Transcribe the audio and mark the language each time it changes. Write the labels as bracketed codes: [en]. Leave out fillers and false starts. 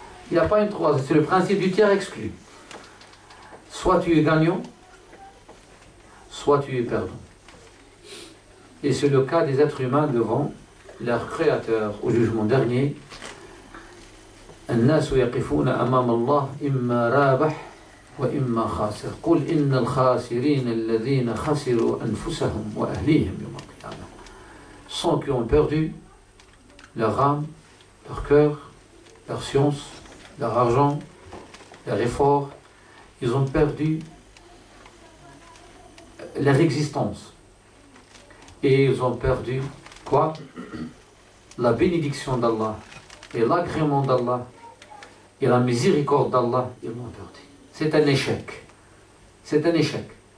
[fr] Il n'y a pas une troisième, c'est le principe du tiers exclu. Soit tu es gagnant, soit tu es perdant. Et c'est le cas des êtres humains devant leur Créateur au jugement dernier. [ar] الناس يقفون أمام الله إما رابح وإما خاسر قل إن الخاسرين الذين خسروا أنفسهم وأهليهم يوم القيامة. [fr] Ceux qui ont perdu leur âme, leur cœur, leur science, leur argent, leur effort, ils ont perdu leur existence. Et ils ont perdu quoi? La bénédiction d'Allah et l'agrément d'Allah et la miséricorde d'Allah, ils l'ont perdu. C'est un échec. C'est un échec.